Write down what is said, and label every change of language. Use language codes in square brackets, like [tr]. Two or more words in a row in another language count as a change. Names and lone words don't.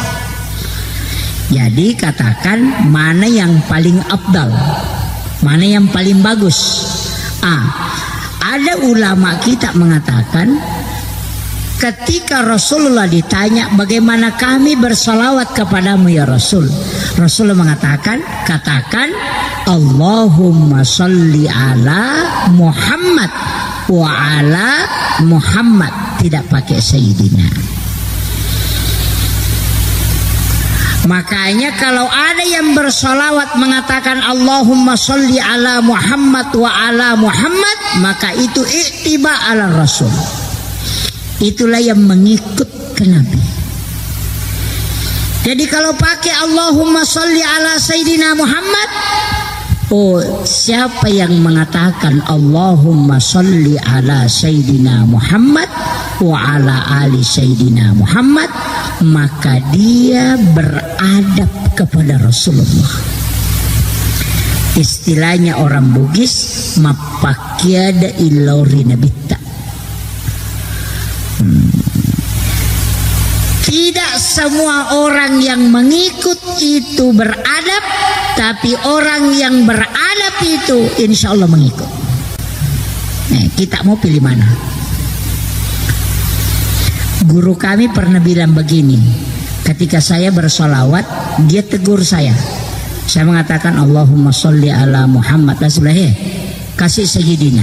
[id] Jadi katakan mana yang paling afdal, mana yang paling bagus. Ada ulama kita mengatakan ketika Rasulullah ditanya bagaimana kami bersalawat kepadamu [ar] يا رسول, [id] Rasulullah mengatakan, katakan [ar] اللهم صل على محمد وعلى محمد [id] wa ala Muhammad, tidak pakai Sayyidina. Makanya kalau ada yang bersolawat mengatakan [ar] اللهم صل على محمد وعلى محمد [id] wa ala Muhammad, maka itu [ar] اتباع على رسول. [id] Itulah yang mengikut ke Nabi. Jadi kalau pakai [ar] اللهم صل على سيدنا محمد, [id] siapa yang mengatakan [ar] اللهم صل على سيدنا محمد وعلى آل سيدنا محمد, [id] maka dia beradab kepada Rasulullah. Istilahnya orang Bugis, [bug] mapakyada illori nabita. [id] Tidak semua orang yang mengikut itu beradab, tapi orang yang beradab itu [ar] إن شاء الله [id] mengikut. Kita mau pilih mana? Guru kami pernah bilang begini, ketika saya bersolawat dia tegur saya mengatakan [ar] اللهم صل على محمد, [id] dan sebelah kasih sayyidina.